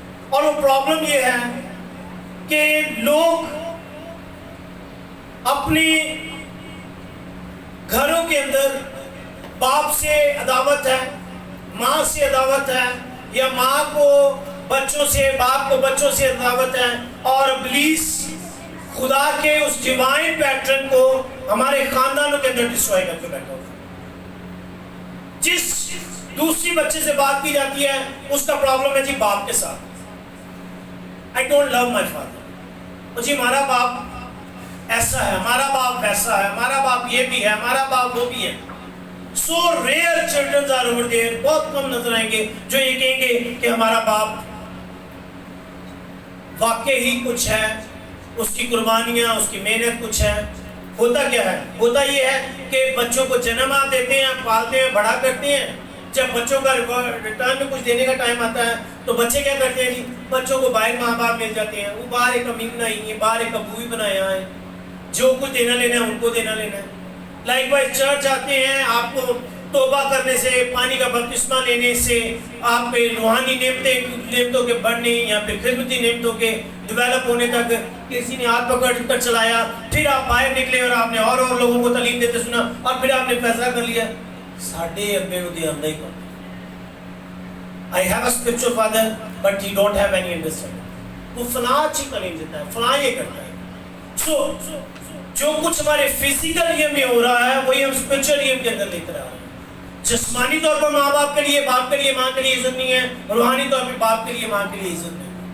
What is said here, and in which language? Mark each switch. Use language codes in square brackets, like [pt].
[ur] اور وہ پرابلم یہ ہے کہ لوگ اپنی گھروں کے اندر باپ سے عداوت ہے، ماں سے عداوت ہے، یا ماں کو بچوں سے، باپ کو بچوں سے عداوت ہے، اور ابلیس خدا کے اس ڈیوائن پیٹرن کو ہمارے خاندانوں کے اندر ڈسٹروائے کر کے بیٹھا ہوتا ہے. جس دوسری بچے سے بات کی جاتی ہے اس کا پرابلم ہے جی باپ کے ساتھ. [en] I don't love my father. [ur] جی ہمارا باپ ایسا ہے، ہمارا باپ ویسا ہے، ہمارا باپ یہ بھی ہے، ہمارا باپ وہ بھی ہے. [en] So rare children are over there. [ur] بہت کم نظر آئیں گے جو یہ کہیں گے کہ ہمارا باپ واقعی کچھ ہے، اس کی قربانیاں، اس کی محنت کچھ ہے. ہوتا کیا ہے؟ ہوتا یہ ہے کہ بچوں کو جنم دیتے ہیں، پالتے ہیں، بڑا کرتے ہیں. جب بچوں کا ریٹرن میں کچھ دینے کا ٹائم آتا ہے تو بچے کیا کرتے ہیں جی؟ بچوں کو باہر ماں باپ مل جاتے ہیں، وہ باہر ایک امی بنائی ہے، باہر ایک ابو ہی بنایا ہے، جو کچھ دینا لینا ہے ان کو دینا لینا ہے. لائک وائز چرچ آتے ہیں، آپ کو توبہ کرنے سے، پانی کا بپتسمہ لینے سے، آپ پہ روحانی نعمتوں کے بڑھنے یا پھر خدمتی نعمتوں کے ڈیولپ ہونے تک کسی نے ہاتھ پکڑ کر چلایا، پھر آپ باہر نکلے اور آپ نے اور لوگوں کو تعلیم دیتے سنا، اور پھر آپ نے فیصلہ کر لیا [pa] ساڈے ابے نوں تے آندا ہی کوئی. [en] I have a spiritual father but he don't have any understanding. [ur] وہ فلاں اچھی تعلیم دیتا ہے، فلاں یہ کرتا ہے. سو جو کچھ ہمارے فزیکل ایئر میں ہو رہا ہے وہی ہم اسپرچل ایئر کے اندر لے کر آ رہے ہیں. جسمانی طور پر ماں باپ کے لیے، باپ کے لیے ماں کے لیے عزت نہیں ہے، روحانی طور پر باپ کے لیے ماں کے لیے عزت نہیں ہے.